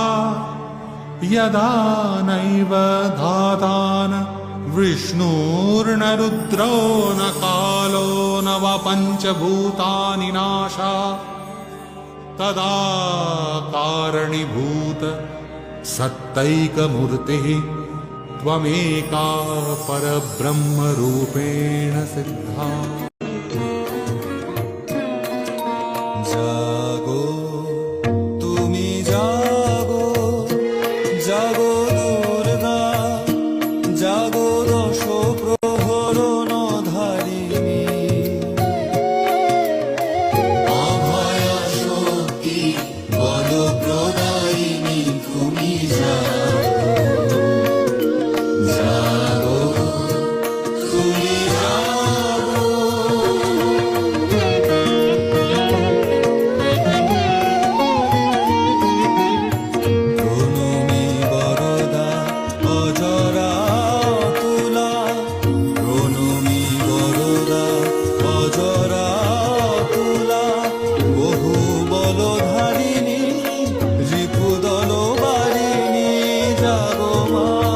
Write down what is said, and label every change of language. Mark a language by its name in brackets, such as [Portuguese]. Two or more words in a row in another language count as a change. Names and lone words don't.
[Sanskrit] यदा नैव धाता न विष्णुर्न रुद्रो न कालो न वा पञ्चभूतानि नाशा तदा कारणीभूत सत्तैकमूर्तिः त्वमेका परब्रह्मरूपेण सिद्धा। [Bangla] জাগো তুমি জাগো জাগো দুর্গা জাগো দশ প্রহরণ ধারিণী অভয়া শক্তি বল প্রদায়িনী তুমি জাগো জাগো তুমি জাগো প্রণমী বরদা অজরা তুলা প্রণমী বরদা অজরা তুলা বহু বলধারিণী রিপুদল বারিণী জাগো মা